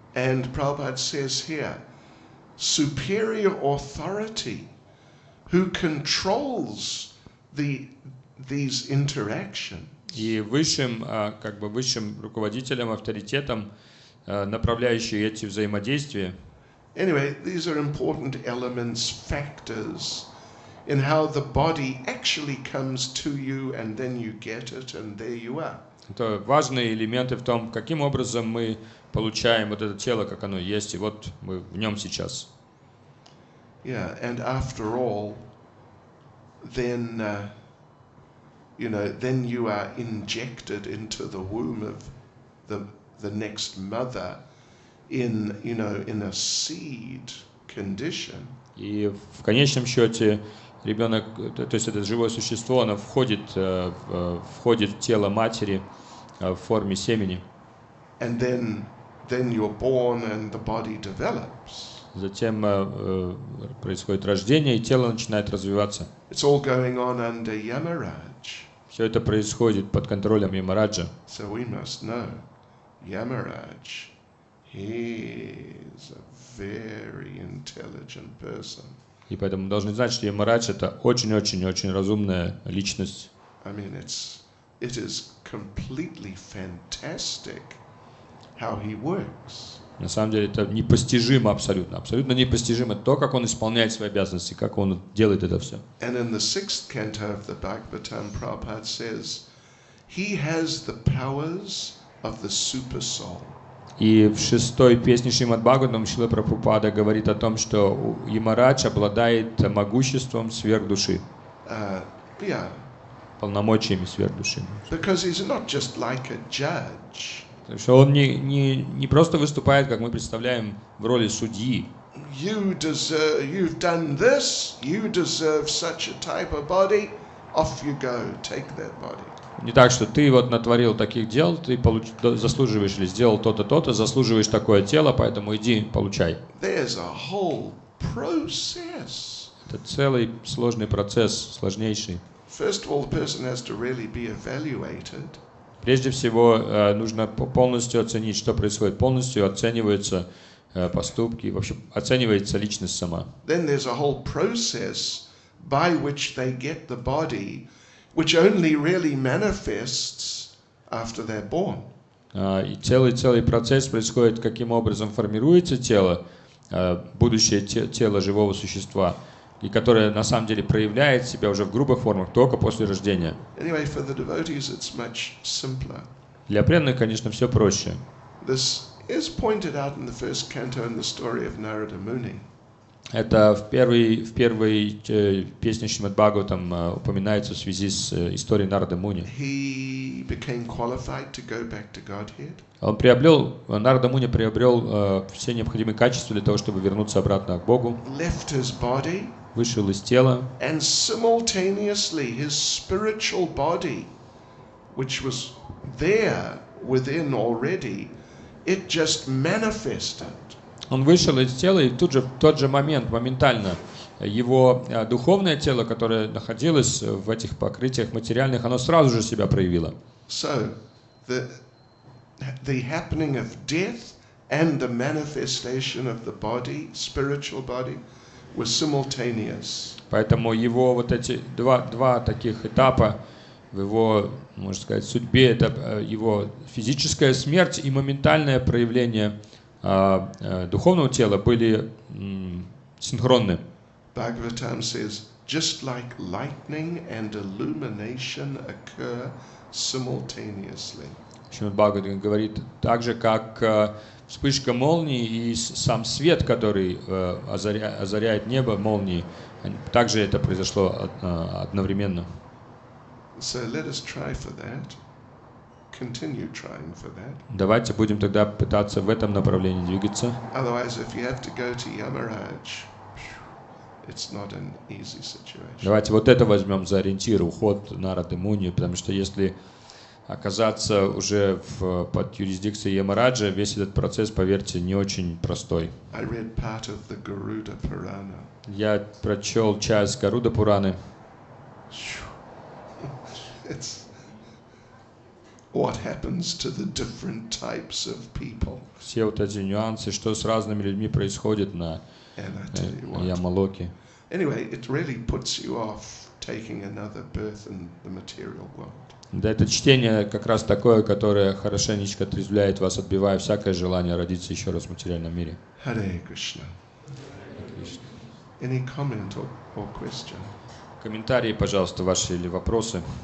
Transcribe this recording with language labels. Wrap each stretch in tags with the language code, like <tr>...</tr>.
<en>And Prabhupada says here, superior authority who controls these interactions.</en> <ru>И высшим руководителем, авторитетом, направляющим эти взаимодействия.</ru> <en>Anyway, these are important elements, factors in how the body actually comes to you, and then you get it, and there you are.</en> <ru>Это важные элементы в том, каким образом мы получаем вот это тело, как оно есть, и вот мы в нем сейчас.</ru> <en>Yeah, and after all, then then you are injected into the womb of the next mother in a seed condition.</en> <ru>И в конечном счете ребенок, то есть это живое существо, оно входит в тело матери в форме семени.</ru> <en>And then you're born and the body develops.</en> <ru>Затем происходит рождение, и тело начинает развиваться.</ru> <en>It's all going on under Yamaraj.</en> <ru>Все это происходит под контролем Ямараджа.</ru> <en>So we must know, Yamaraj, he is a very intelligent person.</en> <ru>И поэтому мы должны знать, что Ямарадж это очень-очень-очень разумная личность.</ru> <en>I mean, it is completely fantastic how he works.</en> <ru>На самом деле это непостижимо абсолютно. Абсолютно непостижимо то, как он исполняет свои обязанности, как он делает это все.</ru> <en>And in the 6th canto of the Bhagavatam, Prabhupada says, he has the powers of the super soul.</en> <ru>И в 6-й песне Шримад Бхагаватам Шрила Прабхупада говорит о том, что Ямарадж обладает могуществом сверхдуши,</ru> <en>Yeah,</en> <ru>полномочиями сверхдуши.</ru> <en>because he's not just like a judge.</en> <ru>Потому что он не просто выступает, как мы представляем, в роли судьи.</ru> <en>You've done this, you deserve such a type of body, off you go, take that body.</en> <ru>Не так, что ты вот натворил таких дел, ты заслуживаешь или сделал то-то, то-то, заслуживаешь такое тело, поэтому иди, получай.</ru> <en>There's a whole process.</en> <ru>Это целый сложный процесс, сложнейший.</ru> <en>First of all, the person has to really be evaluated.</en> <ru>Прежде всего, нужно полностью оценить, что происходит. Полностью оцениваются поступки, вообще оценивается личность сама.</ru> <en>Then there's a whole process by which they get the body, which only really manifests after they're born.</en> <ru>И целый процесс происходит, каким образом формируется тело, будущее тело живого существа, и которое на самом деле проявляет себя уже в грубых формах только после рождения.</ru> <en>Anyway, for the devotees, it's much simpler.</en> <ru>Для преданных, конечно, все проще.</ru> <en>This is pointed out in the 1st canto in the story of Narada Muni.</en> <ru>Это в первой песне Шримад Бхагаватам упоминается в связи с историей Нарады Муни.</ru> <en>He became qualified to go back to Godhead.</en> <ru>Нарада Муни приобрел все необходимые качества для того, чтобы вернуться обратно к Богу.</ru> <en>Left his body.</en> <ru>Вышел из тела.</ru> <en>And simultaneously his spiritual body, which was there within already, it just manifested.</en> <ru>Он вышел из тела, и тут же, в тот же момент, моментально, его духовное тело, которое находилось в этих покрытиях материальных, оно сразу же себя проявило.</ru> <en>So, the happening of death and the manifestation of the body, spiritual body, was simultaneous.</en> <ru>Поэтому его вот эти два таких этапа в его, можно сказать, судьбе, это его физическая смерть и моментальное проявление духовного тела были синхронны.</ru> <en>Bhagavatam says, just like lightning and illumination occur simultaneously.</en> <ru>Шримад Бхагаватам говорит, так же как вспышка молнии и сам свет, который озаряет небо молнией, также это произошло одновременно.</ru> <en>So let us try for that. Continue trying for that.</en> <ru>Давайте будем тогда пытаться в этом направлении двигаться.</ru> <en>Otherwise, if you have to go to Yamaraj, it's not an easy situation.</en> <ru>Давайте вот это возьмем за ориентир, уход Нарады Муни, потому что если оказаться уже под юрисдикцией Ямараджа, весь этот процесс, поверьте, не очень простой.</ru> <en>I read part of the Garuda Purana.</en> <ru>Я прочел часть Гаруда Пураны.</ru> <en>It's what happens to the different types of people.</en> <ru>Все вот эти нюансы, что с разными людьми происходит на</ru> <en>And I tell you what.</en> <ru>Ямалоке.</ru> <en>Anyway, it really puts you off taking another birth in the material world.</en> <ru>Да, это чтение как раз такое, которое хорошенечко отрезвляет вас, отбивая всякое желание родиться еще раз в материальном мире.</ru> <en>Hare Krishna. Any comment or question?</en> <ru>Комментарии, пожалуйста, ваши или вопросы.</ru>